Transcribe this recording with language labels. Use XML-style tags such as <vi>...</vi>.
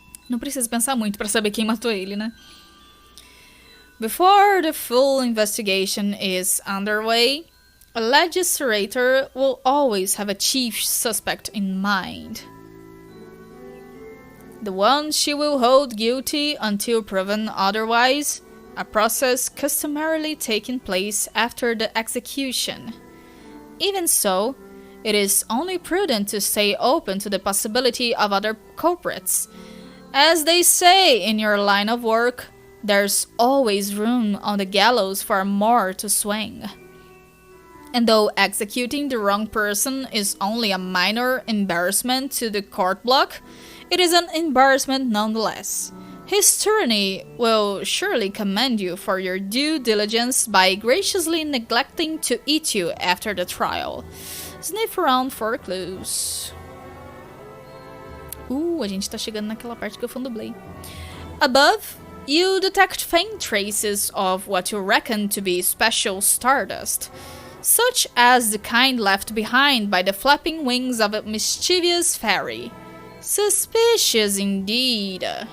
<pt>Não precisa pensar muito para saber quem matou ele, né?</pt> <en>Before the full investigation is underway, a legislator will always have a chief suspect in mind. The one she will hold guilty until proven otherwise, a process customarily taking place after the execution. Even so, it is only prudent to stay open to the possibility of other culprits. As they say in your line of work, there's always room on the gallows for more to swing. And though executing the wrong person is only a minor embarrassment to the court block, it is an embarrassment nonetheless. His tyranny will surely commend you for your due diligence by graciously neglecting to eat you after the trial. Sniff around for clues.</en> <pt>A gente tá chegando naquela parte que eu fandublei.</pt> <en>Above, you detect faint traces of what you reckon to be special stardust, such as the kind left behind by the flapping wings of a mischievous fairy. Suspicious indeed.</en>